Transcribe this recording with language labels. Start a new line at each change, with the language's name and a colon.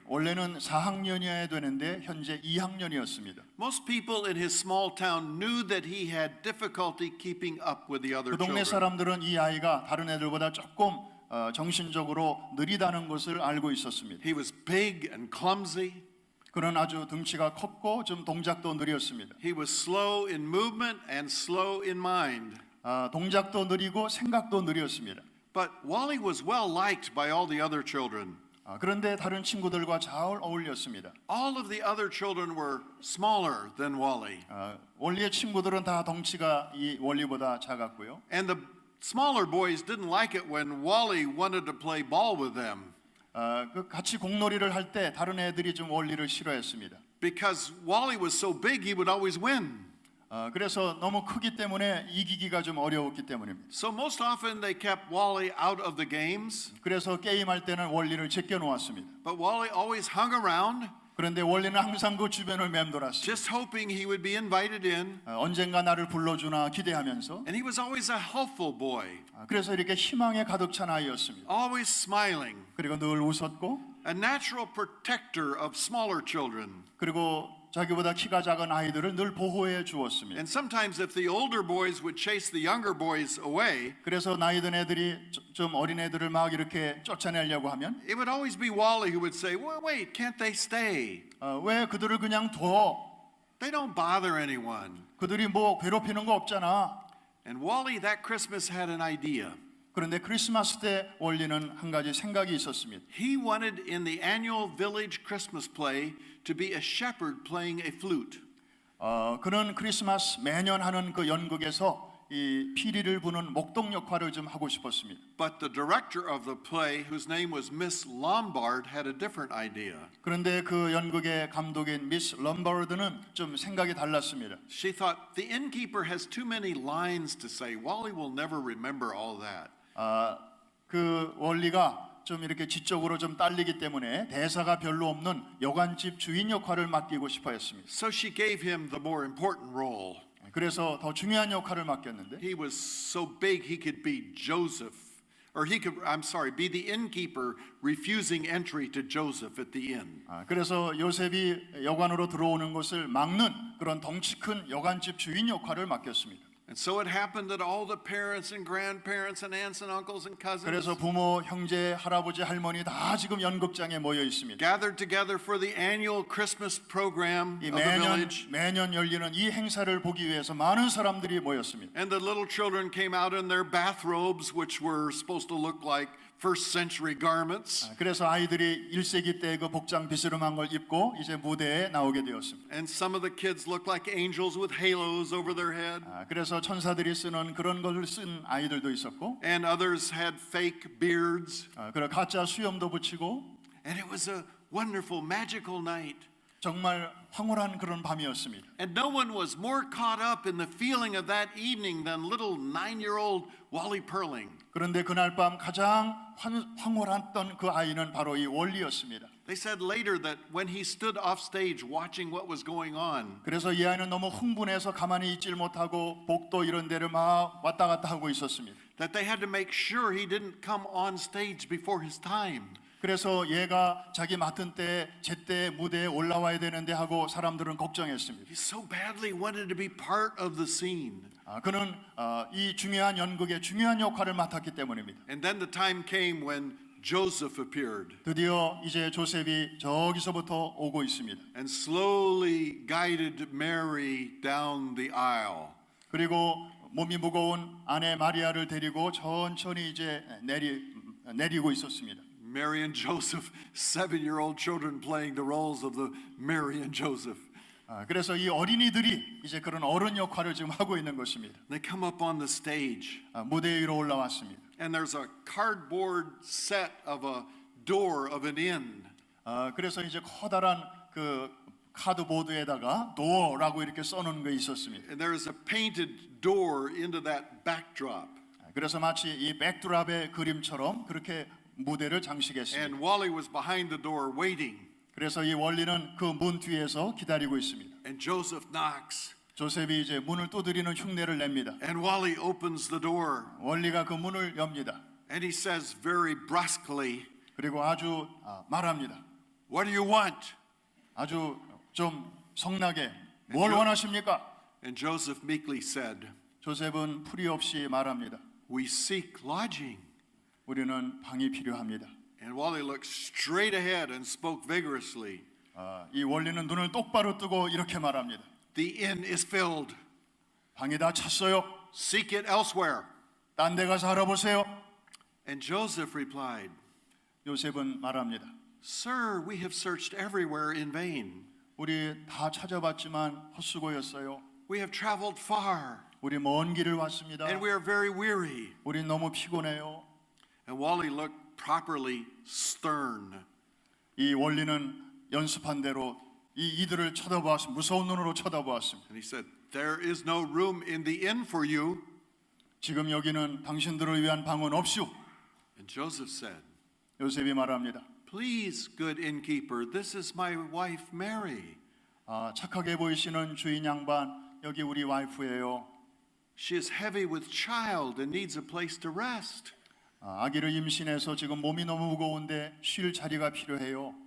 Korean: 원래는 4학년이어야 되는데 현재 2학년이었습니다.
English: Most people in his small town knew that he had difficulty keeping up with the other
Korean: 그 동네
English: children.
Korean: 사람들은 이 아이가 다른 애들보다 조금 정신적으로 느리다는 것을 알고 있었습니다.
English: He was big and clumsy.
Korean: 그는 아주 등치가 컸고 좀 동작도 느렸습니다.
English: He was slow in movement and slow in mind.
Korean: 동작도 느리고 생각도 느렸습니다.
English: But Wally was well liked by all the other children.
Korean: 그런데 다른 친구들과 잘 어울렸습니다.
English: All of the other children were smaller than Wally.
Korean: 원리의 친구들은 다 덩치가 이 원리보다 작았고요.
English: And the smaller boys didn't like it when Wally wanted to play ball with them.
Korean: 같이 공놀이를 할 때 다른 애들이 좀 원리를 싫어했습니다.
English: Because Wally was so big, he would always win.
Korean: 그래서 너무 크기 때문에 이기기가 좀 어려웠기 때문입니다.
English: So most often they kept Wally out of the games.
Korean: 그래서 게임할 때는 원리를 제껴 놓았습니다.
English: But Wally always hung around,
Korean: 그런데 원리는 항상 그 주변을 맴돌았습니다.
English: just hoping he would be invited in.
Korean: 언젠가 나를 불러주나 기대하면서
English: And he was always a helpful boy,
Korean: 그래서 이렇게 희망에 가득 찬 아이였습니다.
English: always smiling,
Korean: 그리고 늘 웃었고
English: a natural protector of smaller children.
Korean: 그리고 자기보다 키가 작은 아이들을 늘 보호해 주었습니다.
English: And sometimes if the older boys would chase the younger boys away,
Korean: 그래서 나이 든 애들이 좀 어린 애들을 막 이렇게 쫓아내려고 하면
English: it would always be Wally who would say, well, wait, can't they stay?
Korean: 왜 그들을 그냥 둬?
English: They don't bother anyone.
Korean: 그들이 뭐 괴롭히는 거 없잖아.
English: And Wally that Christmas had an idea.
Korean: 그런데 크리스마스 때 원리는 한 가지 생각이 있었습니다.
English: He wanted in the annual village Christmas play to be a shepherd playing a flute.
Korean: 그는 크리스마스 매년 하는 그 연극에서 이 피리를 부는 목동 역할을 좀 하고 싶었습니다.
English: But the director of the play, whose name was Miss Lombard, had a different idea.
Korean: 그런데 그 연극의 감독인 미스 럼버드는 좀 생각이 달랐습니다.
English: She thought the innkeeper has too many lines to say. Wally will never remember all that.
Korean: 그 원리가 좀 이렇게 지적으로 좀 딸리기 때문에 대사가 별로 없는 여관집 주인 역할을 맡기고 싶어 했습니다.
English: So she gave him the more important role.
Korean: 그래서 더 중요한 역할을 맡겼는데
English: He was so big he could be Joseph or he could, I'm sorry, be the innkeeper refusing entry to Joseph at the inn.
Korean: 그래서 요셉이 여관으로 들어오는 것을 막는 그런 덩치 큰 여관집 주인 역할을 맡겼습니다.
English: And so it happened that all the parents and grandparents and aunts and uncles and cousins
Korean: 그래서 부모, 형제, 할아버지, 할머니 다 지금 연극장에 모여 있습니다.
English: gathered together for the annual Christmas program
Korean: 이
English: of the
Korean: 매년
English: village.
Korean: 매년 열리는 이 행사를 보기 위해서 많은 사람들이 모였습니다.
English: And the little children came out in their bathrobes, which were supposed to look like first century garments.
Korean: 그래서 아이들이 1세기 때 그 복장 비스름한 걸 입고 이제 무대에 나오게 되었습니다.
English: And some of the kids looked like angels with halos over their head.
Korean: 그래서 천사들이 쓰는 그런 것을 쓴 아이들도 있었고,
English: And others had fake beards.
Korean: 그리고 가짜 수염도 붙이고,
English: And it was a wonderful, magical night.
Korean: 정말 황홀한 그런 밤이었습니다.
English: And no one was more caught up in the feeling of that evening than little 9-year-old Wally Perling.
Korean: 그런데 그날 밤 가장 황홀했던 그 아이는 바로 이 월리였습니다.
English: They said later that when he stood off stage watching what was going on,
Korean: 그래서 이 아이는 너무 흥분해서 가만히 있질 못하고 복도 이런 데를 막 왔다 갔다 하고 있었습니다.
English: that they had to make sure he didn't come on stage before his time.
Korean: 그래서 얘가 자기 맡은 때 제때 무대에 올라와야 되는데 하고 사람들은 걱정했습니다.
English: He so badly wanted to be part of the scene.
Korean: 그는 이 중요한 연극의 중요한 역할을 맡았기 때문입니다.
English: And then the time came when Joseph appeared
Korean: 드디어 이제 조셉이 저기서부터 오고 있습니다.
English: and slowly guided Mary down the aisle.
Korean: 그리고 몸이 무거운 아내 마리아를 데리고 천천히 이제 내리고 있었습니다.
English: Mary and Joseph, 7-year-old children playing the roles of the Mary and Joseph.
Korean: 그래서 이 어린이들이 이제 그런 어른 역할을 지금 하고 있는 것입니다.
English: They come up on the stage,
Korean: 무대 위로 올라왔습니다.
English: and there's a cardboard set of a door of an inn.
Korean: 그래서 이제 커다란 그 카드보드에다가 도어라고 이렇게 써놓은 게 있었습니다.
English: And there is a painted door into that backdrop.
Korean: 그래서 마치 이 백드랍의 그림처럼 그렇게 무대를 장식했습니다.
English: And Wally was behind the door waiting.
Korean: 그래서 이 원리는 그 문 뒤에서 기다리고 있습니다.
English: And Joseph knocks.
Korean: 조셉이 이제 문을 두드리는 흉내를 냅니다.
English: And Wally opens the door.
Korean: 원리가 그 문을 엽니다.
English: And he says very brusquely,
Korean: 그리고 아주 말합니다.
English: "What do you want?"
Korean: 아주 좀 성나게 뭘 원하십니까?
English: And Joseph meekly said,
Korean: 조셉은 풀이 없이 말합니다.
English: "We seek lodging."
Korean: 우리는 방이 필요합니다.
English: And Wally looked straight ahead and spoke vigorously.
Korean: 이 원리는 눈을 똑바로 뜨고 이렇게 말합니다.
English: "The inn is filled.
Korean: 방이 다 찼어요.
English: Seek it elsewhere."
Korean: 딴 데 가서 알아보세요.
English: And Joseph replied,
Korean: 요셉은 말합니다.
English: "Sir, we have searched everywhere in vain.
Korean: 우리 다 찾아봤지만 헛수고였어요.
English: We have traveled far,
Korean: 우리 먼 길을 왔습니다.
English: and we are very weary."
Korean: 우리 너무 피곤해요.
English: And Wally looked properly stern.
Korean: 이 원리는 연습한 대로 이들을 쳐다보았습니다. 무서운 눈으로 쳐다보았습니다.
English: And he said, "There is no room in the inn for you."
Korean: 지금 여기는 당신들을 위한 방은 없슈.
English: And Joseph said,
Korean: 요셉이 말합니다.
English: "Please, good innkeeper, this is my wife Mary.
Korean: 착하게 보이시는 주인 양반, 여기 우리 와이프예요.
English: She is heavy with child and needs a place to rest.
Korean: 아기를 임신해서 지금 몸이 너무 무거운데 쉴 자리가 필요해요.